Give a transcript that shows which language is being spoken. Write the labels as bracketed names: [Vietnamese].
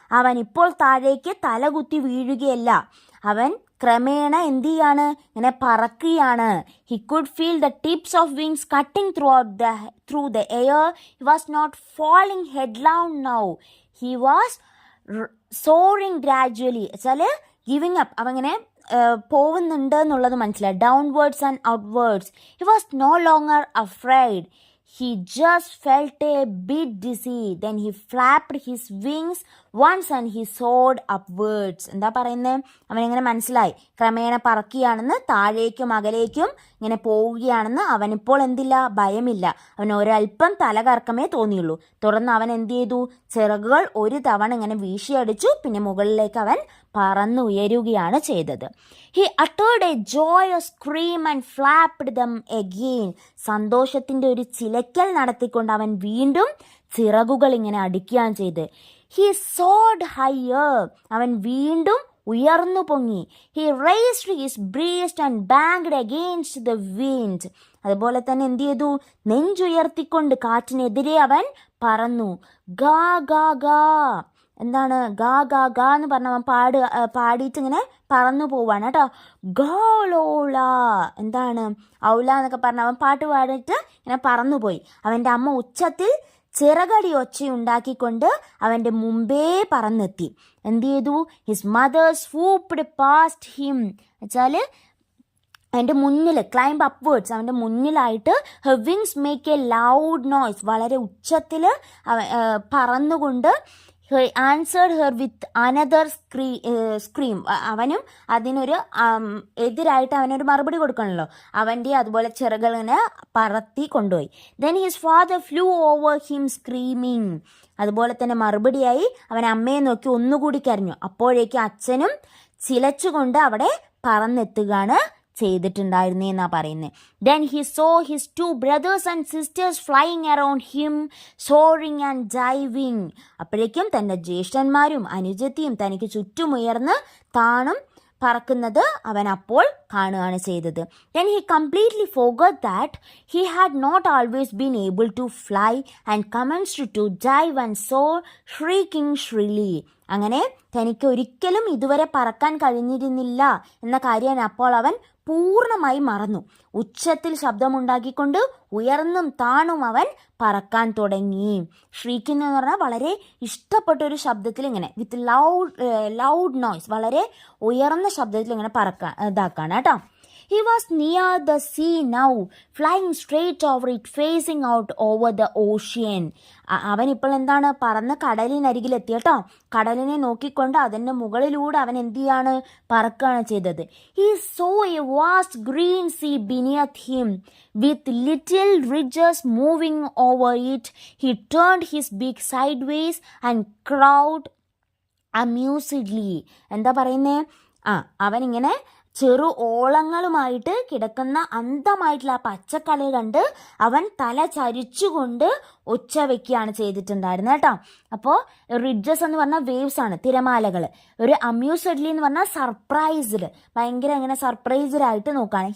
[Malayalam] അവൻ ഇപ്പോൾ താഴേക്ക് തലകുത്തി വീഴുകയല്ല, അവൻ ക്രമേണ എന്ത് ചെയ്യാണ്, ഇങ്ങനെ പറക്കുകയാണ്. [English] He could feel the tips of wings cutting through the air. He was not falling headlong now. He was soaring gradually. [Malayalam] വെച്ചാല് [English] giving up, [Malayalam] അവങ്ങനെ പോകുന്നുണ്ട് എന്നുള്ളത് മനസ്സിലായി. [English] Downwards and outwards. He was no longer afraid. He just felt a bit dizzy. Then he flapped his wings once and he soared upwards. [Malayalam] എന്താ പറയുന്നത്, അവനിങ്ങനെ മനസ്സിലായി ക്രമേണ പറക്കുകയാണെന്ന്, താഴേക്കും അകലേക്കും ഇങ്ങനെ പോവുകയാണെന്ന്. അവനിപ്പോൾ എന്തില്ല, ഭയമില്ല. അവന് ഒരല്പം തലകറക്കമേ തോന്നിയുള്ളൂ. തുടർന്ന് അവൻ എന്ത് ചെയ്തു, ചിറകുകൾ ഒരു തവണ ഇങ്ങനെ വീശിയടിച്ചു, പിന്നെ മുകളിലേക്ക് അവൻ പറന്നുയരുകയാണ് ചെയ്തത്. [English] He uttered a joyous scream and flapped them again. [Malayalam] സന്തോഷത്തിൻ്റെ ഒരു ചിലക്കൽ നടത്തിക്കൊണ്ട് അവൻ വീണ്ടും ചിറകുകൾ ഇങ്ങനെ അടിക്കുകയാണ് ചെയ്ത്. [English] He soared higher. [Malayalam] അവൻ വീണ്ടും ഉയർന്നു പൊങ്ങി. [English] He raised his breast and banged against the wind. [Malayalam] അതുപോലെ തന്നെ എന്ത് ചെയ്തു, നെഞ്ചുയർത്തിക്കൊണ്ട് കാറ്റിനെതിരെ അവൻ പറന്നു. ഗാ ഗാ ഗാ. എന്താണ് ഗാ ഗാ ഗാ എന്ന് പറഞ്ഞ അവൻ പാടിയിട്ട് ഇങ്ങനെ പറന്നു പോവാണ് കേട്ടോ. ഗോളോള. എന്താണ് ഔല എന്നൊക്കെ പറഞ്ഞ അവൻ പാട്ട് പാടിയിട്ട് ഇങ്ങനെ പറന്നുപോയി. അവൻ്റെ അമ്മ ഉച്ചത്തിൽ ചിറകടി ഒച്ചയുണ്ടാക്കിക്കൊണ്ട് അവൻ്റെ മുമ്പേ പറന്നെത്തി. എന്ത് ചെയ്തു, [English] His mother swooped past him. [Malayalam] വെച്ചാൽ അവൻ്റെ മുന്നിൽ, [English] climb upwards, [Malayalam] അവൻ്റെ മുന്നിലായിട്ട് [English] Her wings make a loud noise. [Malayalam] വളരെ ഉച്ചത്തിൽ പറന്നുകൊണ്ട് [English] Answered her with another scream. [Malayalam] അവനും അതിനൊരു എതിരായിട്ട് അവനൊരു മറുപടി കൊടുക്കണമല്ലോ. അവൻ്റെ അതുപോലെ ചിറകളിനെ പറത്തി കൊണ്ടുപോയി. [English] Then his father flew over him screaming. [Malayalam] അതുപോലെ തന്നെ മറുപടിയായി അവൻ അമ്മയെ നോക്കി ഒന്നുകൂടി കരഞ്ഞു. അപ്പോഴേക്കും അച്ഛനും ചിലച്ചുകൊണ്ട് അവിടെ പറന്നെത്തുകയാണ് ചെയ്തിട്ടുണ്ടായിരുന്നേന്നാ പറയുന്നത്. [English] Then he saw his two brothers and sisters flying around him, soaring and diving. [Malayalam] അപ്പോഴേക്കും തൻ്റെ ജ്യേഷ്ഠന്മാരും അനുജത്തിയും തനിക്ക് ചുറ്റുമുയർന്ന് താണും പറക്കുന്നത് അവൻ അപ്പോൾ കാണുകയാണ് ചെയ്തത്. [English] Then he completely forgot that he had not always been able to fly and commenced to dive and soar, shrieking shrilly. [Malayalam] അങ്ങനെ തനിക്ക് ഒരിക്കലും ഇതുവരെ പറക്കാൻ കഴിഞ്ഞിരുന്നില്ല എന്ന കാര്യം അപ്പോൾ അവൻ പൂർണ്ണമായി മറന്നു. ഉച്ചത്തിൽ ശബ്ദമുണ്ടാക്കിക്കൊണ്ട് ഉയർന്നും താണും അവൻ പറക്കാൻ തുടങ്ങി. ഷ്രീക്കിംഗ് എന്ന് പറഞ്ഞാൽ വളരെ ഇഷ്ടപ്പെട്ട ഒരു ശബ്ദത്തിൽ ഇങ്ങനെ [English] with loud noise, [Malayalam] വളരെ ഉയർന്ന ശബ്ദത്തിൽ ഇങ്ങനെ ഇതാക്കാണ് കേട്ടോ. [English] He was near the sea now, flying straight over it, facing out over the ocean. [Malayalam] അവൻ ഇപ്പോൾ എന്താണ്, പറന്ന് കടലിനരികിലെത്തി കേട്ടോ. കടലിനെ നോക്കിക്കൊണ്ട് അതിൻ്റെ മുകളിലൂടെ അവൻ എന്ത് ചെയ്യാണ്, പറക്കുകയാണ് ചെയ്തത്. [English] He saw a vast green sea beneath him, with little ridges moving over it. He turned his beak sideways and crowed amusedly. [Malayalam] എന്താ പറയുന്നേ, അവനിങ്ങനെ ചെറു ഓളങ്ങളുമായിട്ട് കിടക്കുന്ന അന്ധമായിട്ടുള്ള ആ പച്ചക്കടൽ കണ്ട് അവൻ തല ചരിച്ചുകൊണ്ട് ഒച്ച വെക്കുകയാണ് ചെയ്തിട്ടുണ്ടായിരുന്നത് കേട്ടോ. അപ്പോൾ റിഡ്ജസ് എന്ന് പറഞ്ഞാൽ വേവ്സ് ആണ്, തിരമാലകൾ. ഒരു അമ്യൂസ്ഡ്ലി എന്ന് പറഞ്ഞാൽ സർപ്രൈസ്ഡ്, ഭയങ്കര അങ്ങനെ സർപ്രൈസ്ഡ് ആയിട്ട് നോക്കുകയാണ്.